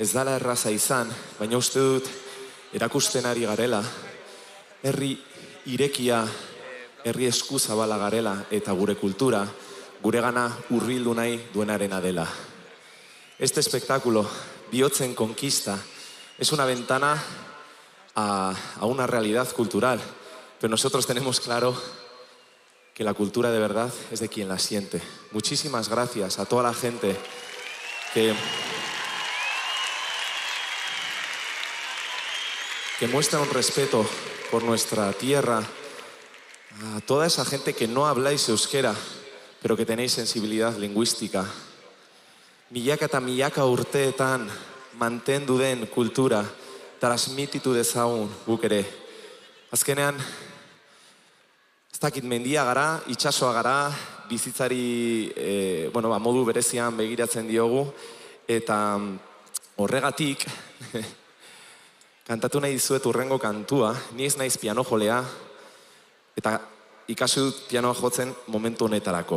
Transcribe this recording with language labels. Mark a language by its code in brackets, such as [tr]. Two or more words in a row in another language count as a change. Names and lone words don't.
[eu] dala erraza izan, baina uste dut erakusten ari garela, herri irekia, herri eskuzabala garela eta gure kultura, gure gana hurbildu nahi duenarena dela. [es] Este espectáculo, Bihotzen Conquista, es una ventana a una realidad cultural, pero nosotros tenemos claro que la cultura de verdad es de quien la siente. Muchísimas gracias a toda la gente que muestra un respeto por nuestra tierra, a toda esa gente que no habláis euskera, pero que tenéis sensibilidad lingüística. [eu] Milaka eta milaka urteetan mantendu den kultura, transmititu dezagun guk ere. Azkenean, ez dakit mendia gara, itsasoa gara, bizitzari modu berezian begiratzen diogu, eta horregatik, kantatu nahi dizuet urrengo kantua, ni ez naiz piano jolea, eta ikasi dut pianoa jotzen momentu honetarako.